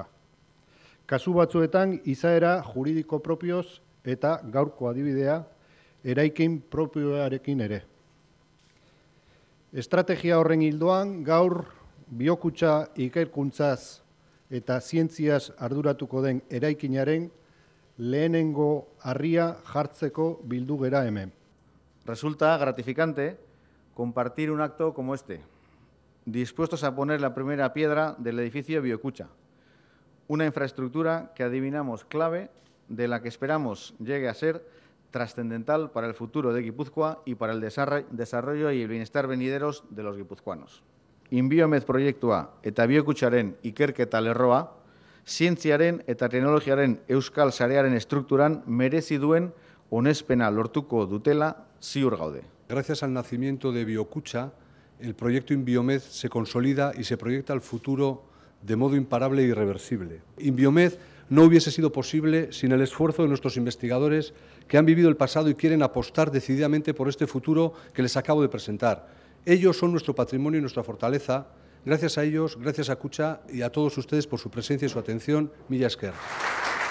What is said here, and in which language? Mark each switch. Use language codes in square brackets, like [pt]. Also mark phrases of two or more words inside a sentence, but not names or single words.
[eu] Kasu batzuetan, izaera juridiko propioz eta gaurko adibidea, eraikin propioarekin ere. Estrategia horren ildoan, gaur biokutxa ikerkuntzaz eta zientziaz arduratuko den eraikinaren lehenengo harria jartzeko bildu gera hemen. [es] Resulta gratificante compartir un acto como este, dispuestos a poner la primera piedra del edificio Biokutxa, una infraestructura que adivinamos clave de la que esperamos llegue a ser trascendental para el futuro de Guipúzcoa y para el desarrollo y el bienestar venideros de los guipuzcoanos. Inbiomed proiektua eta biokutxaren ikerketa lerroa, zientziaren eta teknologiaren euskal sarearen estrukturan merezi duen onespena lortuko dutela ziur gaude. Gracias al nacimiento de Biokutxa, el proyecto Inbiomed se consolida y se proyecta al futuro de modo imparable e irreversible. Inbiomed no hubiese sido posible sin el esfuerzo de nuestros investigadores que han vivido el pasado y quieren apostar decididamente por este futuro que les acabo de presentar. Ellos son nuestro patrimonio y nuestra fortaleza. Gracias a ellos, gracias a Kutxa y a todos ustedes por su presencia y su atención. [eu] Mila esker.